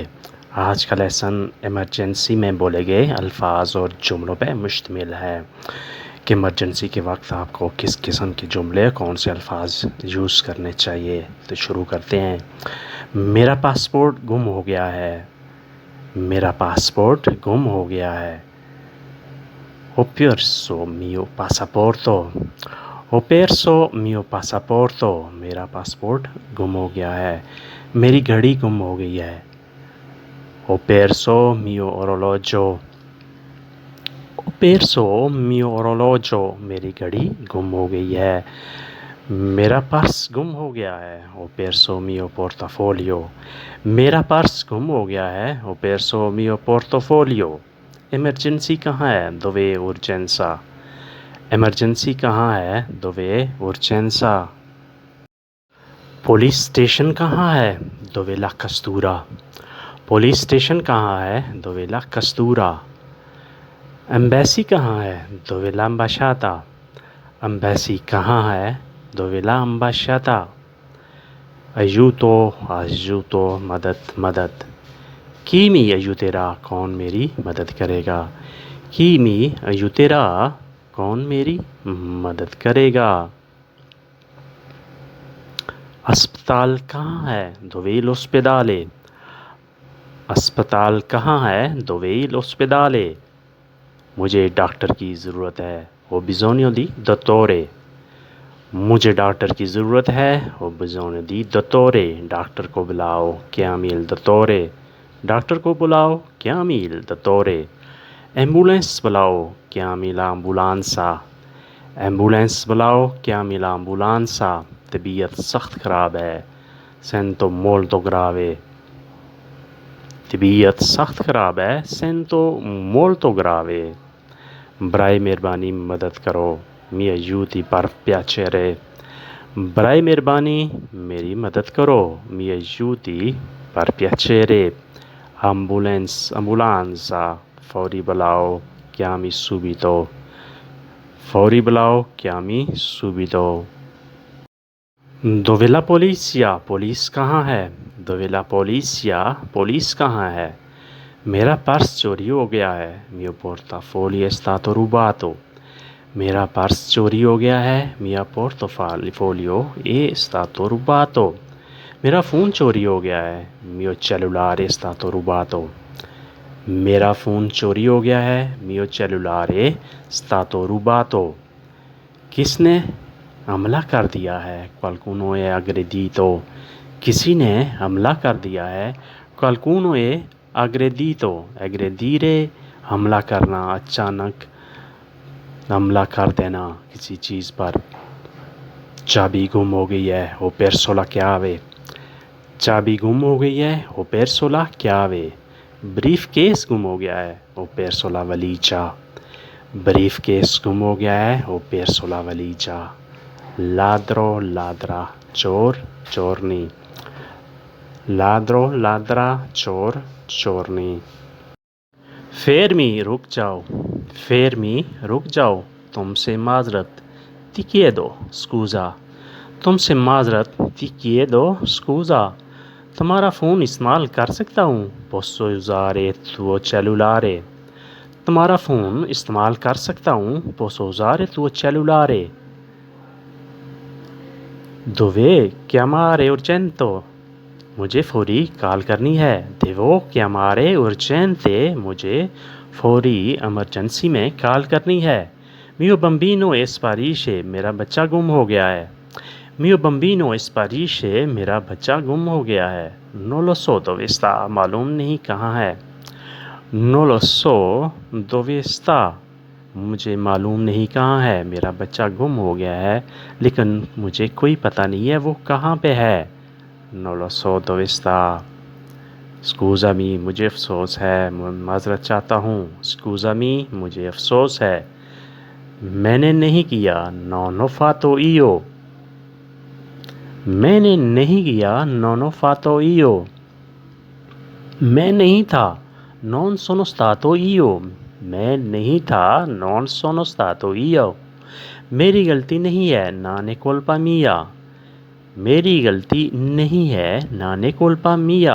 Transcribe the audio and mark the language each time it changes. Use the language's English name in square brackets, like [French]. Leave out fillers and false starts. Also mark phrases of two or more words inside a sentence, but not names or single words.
[Urdu] آج کا لیسن ایمرجنسی میں بولے گئے الفاظ اور جملوں پہ مشتمل ہے کہ ایمرجنسی کے وقت آپ کو کس قسم کے جملے، کون سے الفاظ یوز کرنے چاہیے. تو شروع کرتے ہیں. میرا پاسپورٹ گم ہو گیا ہے۔ میرا پاسپورٹ گم ہو گیا ہے. [Italian] Ho perso mio passaporto. Ho perso mio passaporto. [Urdu] میرا پاسپورٹ گم ہو گیا ہے. میری گھڑی گم ہو گئی ہے. [Italian] Ho perso mio orologio. Ho perso mio orologio. [Urdu] میری گھڑی گم ہو گئی ہے۔ میرا پرس گم ہو گیا ہے. [Italian] Ho perso mio portafoglio. [Urdu] میرا پرس گم ہو گیا ہے. [Italian] Ho perso mio portafoglio. [Urdu] ایمرجنسی کہاں ہے? [Italian] Dove urgenza? [Urdu] ایمرجنسی کہاں ہے? [Italian] Dove urgenza? [Urdu] پولیس اسٹیشن کہاں ہے? [Italian] Dove la questura? [Urdu] پولیس اسٹیشن کہاں ہے? [Italian] Dove la questura? [Urdu] ایمبیسی کہاں ہے? [Italian] Dove l'ambasciata? [Urdu] ایمبیسی کہاں ہے? [Italian] Dove la ambasciata? aiuto, aiuto, [Urdu] مدد، مدد. [Italian] Chi mi aiuterà? [Urdu] کون میری مدد کرے گا? [Italian] Chi mi aiuterà? [Urdu] کون میری مدد کرے گا? ہسپتال کہاں ہے? [Italian] Dove l'ospedale? [Urdu] ہسپتال کہاں ہے? [Italian] Dove l'ospedale? [Urdu] مجھے ڈاکٹر کی ضرورت ہے. [Italian] Ho bisogno di dottore. [Urdu] مجھے ڈاکٹر کی ضرورت ہے. [Italian] Ho bisogno di dottore. [Urdu] ڈاکٹر کو بلاؤ. [Italian] Chiami il dottore. [Urdu] ڈاکٹر کو بلاؤ. [Italian] Chiami il dottore. [Urdu] ایمبولینس بلاؤ. [Italian] Chiami l'ambulanza. [Urdu] ایمبولینس بلاؤ. [Italian] Chiami l'ambulanza. [Urdu] طبیعت سخت خراب ہے. [Italian] Sento molto grave. [Urdu] طبیعت سخت خراب ہے. [Italian] Sento molto grave. [Urdu] برائے مہربانی مدد کرو. [Italian] Mi aiuti per piacere. [Urdu] برائے مہربانی میری مدد کرو. [Italian] Mi aiuti per piacere. ambulanza, [Urdu] فوری بلاؤ. [Italian] Chiami subito. [Urdu] فوری بلاؤ. [Italian] Chiami subito. Dove la polizia? [Urdu] پولیس کہاں ہے? [Italian] Dove la polizia? [Urdu] پولیس کہاں ہے? میرا پرس چوری ہو گیا ہے. [Italian] Mio portafoglio è stato rubato. [Urdu] میرا پرس چوری ہو گیا ہے. [Italian] Mio portafoglio è stato rubato. [Urdu] میرا فون چوری ہو گیا ہے. [Italian] Mio cellulare è stato rubato. [Urdu] میرا فون چوری ہو گیا ہے. [Italian] Mio cellulare è stato rubato. [Urdu] کس نے حملہ کر دیا ہے? [Italian] Qualcuno è aggredito. [Urdu] کسی نے حملہ کر دیا ہے. [Italian] Qualcuno è aggredito. aggredire [Urdu] حملہ کرنا، اچانک حملہ کر دینا کسی چیز پر. چابی گم ہو گئی ہے. [Italian] Ho perso la chiave. [Urdu] چابی گم ہو گئی ہے. [Italian] Ho perso la chiave. [Urdu] بریف کیس گم ہو گیا ہے. [Italian] Ho perso la valigia. [Urdu] بریف کیس گم ہو گیا ہے. [Italian] Ho perso la valigia. ladro, ladra, [Urdu] چور، چورنی. [Italian] ladro, ladra, [Urdu] چور، چورنی. fermi, رک جاؤ. fermi, رک جاؤ. تم سے معذرت. [Italian] ti chiedo scusa. [Urdu] تم سے معذرت. [Italian] ti chiedo scusa. [Urdu] تمہارا فون استعمال کر سکتا ہوں? [Italian] Posso usare tuo cellulare. [Urdu] تمہارا فون استعمال کر سکتا ہوں? [Italian] Posso usare tuo cellulare. Dove chiamare urgente. [Urdu] مجھے فوری کال کرنی ہے. [Italian] Devo chiamare urgente. [Urdu] مجھے فوری ایمرجنسی میں کال کرنی ہے. [Italian] Mio bambino è sparisce. [Urdu] میرا بچہ گم ہو گیا ہے. [Italian] Mio bambino è sparisce. [Urdu] میرا بچہ گم ہو گیا ہے. [Italian] Non lo so dove sta. [Urdu] معلوم نہیں کہاں ہے. [Italian] Non lo so dove sta. [Urdu] مجھے معلوم نہیں کہاں ہے. میرا بچہ گم ہو گیا ہے لیکن مجھے کوئی پتا نہیں ہے وہ کہاں پہ ہے. [Italian] Non lo so dove sta. Scusami, [Urdu] مجھے افسوس ہے. معذرت چاہتا ہوں. Scusami, مجھے افسوس ہے. میں نے نہیں کیا. [Italian] Non ho fatto io. [Urdu] میں نے نہیں کیا. [Italian] Non ho fatto io. [Urdu] میں نہیں تھا. [Italian] Non sono stato io. [Urdu] میں نہیں تھا, [Italian] non sono stato io. [Urdu] میری غلطی نہیں ہے, [Italian] non è colpa mia. [Urdu] میری غلطی نہیں ہے, [Italian] non è colpa mia.